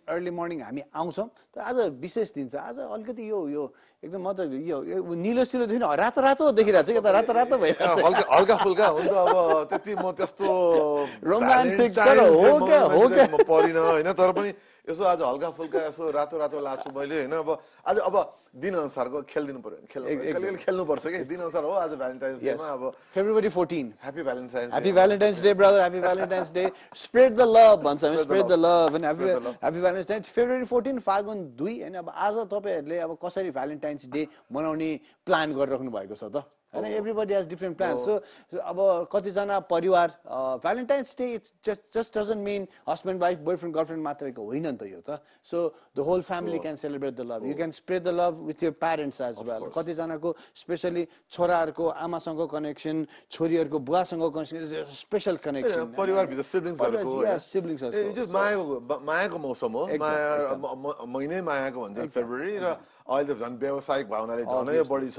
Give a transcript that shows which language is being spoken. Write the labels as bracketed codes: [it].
[en] early morning [ne] हामी आउँछौँ, तर आज विशेष दिन छ. आज अलिकति यो एकदम म त यो निलो सिलो देखिन रातो रातो देखिरहेको छु. यता रातो रातो भइरहेको छ. हल्का फुल्का हुन्छ. अब त्यति म त्यस्तो रोमान्टिक हो क्या परिन होइन, तर पनि यसो आज हल्का फुल्का यसो रातो रातो लाग्छु मैले होइन. अब दिन अनुसारको खेलिदिनु पर्यो, खेल्नुपर्छ कि दिन अनुसार हो. आज भ्यालेन्टाइन्स डेमा अब [en] February 14. Happy Valentine's Day. Happy Valentine's Day, brother. Happy Valentine's Day. Spread the love [ne] भन्छ हामी. [en] Spread the love and happy Valentine's Day. [ne] February 14 फागुन 2 हैन. अब आज तपाईहरुले अब कसरी भ्यालेन्टाइन्स डे मनाउने प्लान गरिराख्नु भएको छ त? [en] And everybody has different plans. So [ne] अब कतिजना परिवार [en] Valentine's Day, it just doesn't mean husband, wife, boyfriend, girlfriend [ne] मात्रैको होइन नि त यो त. [en] So the whole family can celebrate the love. You can spread the love with your parents as well. [ne] कतिजनाको specially छोराहरुको आमासँगको connection, छोरीहरुको बुवासँगको connection, special connection. परिवार भित्र सिब्लिङ्सहरुको सिब्लिङ्सहरुको मायाको मौसम हो. महिनै मायाको भन्छ फेब्रुअरी. र अहिले त झन् व्यावसायिक भावनाले झनै बढी छ.